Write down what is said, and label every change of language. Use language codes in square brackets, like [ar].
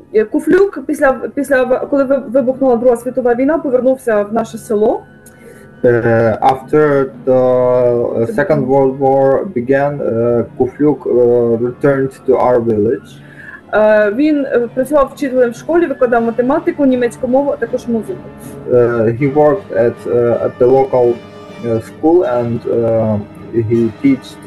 [uk] Куфлюк після коли вибухнула Друга світова війна, повернувся в наше село. [en] After the Second World War began, Куфлюк returned to our village. [uk] Він працював вчителем в школі, викладав математику, німецьку мову, а також музику. [en] He worked at the local school and he taught